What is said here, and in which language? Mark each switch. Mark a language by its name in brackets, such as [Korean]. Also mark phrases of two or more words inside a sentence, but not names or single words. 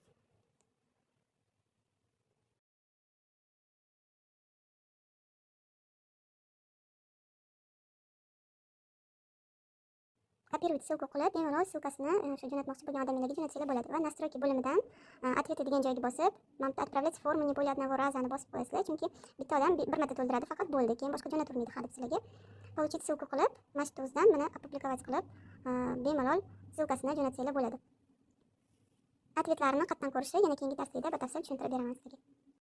[Russian] Kopировать ссылку [Uzbek] qilib, bemalol ссылкасini shu jo'natmoqchi bo'lgan odamlarga jo'natsanglar bo'ladi. Va настройки bo'limidan ответы degan joyga bosib, mana [Russian] отправлять форму не более одного раза [Uzbek] bosib qo'yasizlar, chunki bitta odam bir marta to'ldiradi, faqat bo'ldi. Keyin boshqa jo'natavermaydi har deb sizlarga. [Russian] Получить ссылку [Uzbek] qilib, mana shu o'zidan mana опубликовать qilib, bemalol ссылкасini jo'natsanglar bo'ladi. Ответlarni qatdan ko'rishni yana keyingi darslarda batafsil tushuntirib beraman sizlarga.